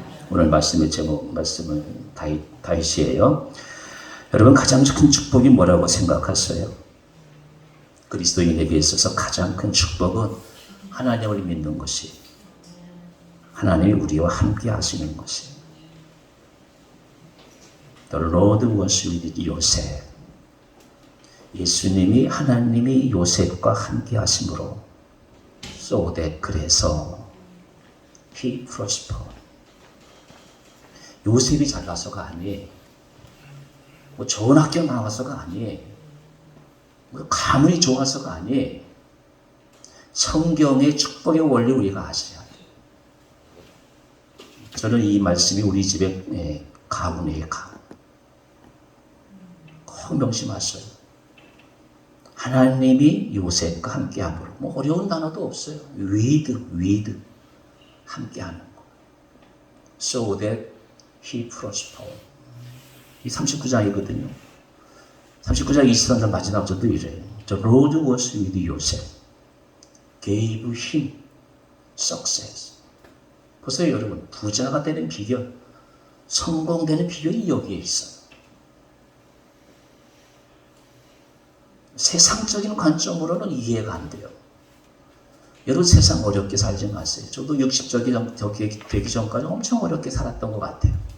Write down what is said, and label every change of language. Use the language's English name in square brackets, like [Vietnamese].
[Korean] 오늘 말씀의 제목, 말씀은 다윗이에요. 여러분 가장 큰 축복이 뭐라고 생각하세요? 그리스도인에게 있어서 가장 큰 축복은 하나님을 믿는 것이, 하나님이 우리와 함께 하시는 것이. [English] The Lord was with Joseph. [Korean] 예수님이 하나님이 요셉과 함께 하심으로 so that 그래서 he prospered. 요셉이 잘나서가 아니에요. 뭐 좋은 학교 나와서가 아니에요. 뭐 가문이 좋아서가 아니에요. 성경의 축복의 원리 우리가 아셔야 돼요. 저는 이 말씀이 우리 집의 가문이에요. 가문. 꼭 명심하셔요. 하나님이 요셉과 함께함으로, 뭐 어려운 단어도 없어요. [English] with 함께하는 거. So that he prospered. [Korean] 이 39장이거든요. 39장 23절 마지막 절도 이래요. [English] The Lord was with Joseph, gave him success. [Korean] 보세요 여러분, 부자가 되는 비결, 성공되는 비결이 여기에 있어요. 세상적인 관점으로는 이해가 안 돼요. 여러분 세상 어렵게 살지 마세요. 저도 60절 되기 전까지 엄청 어렵게 살았던 것 같아요.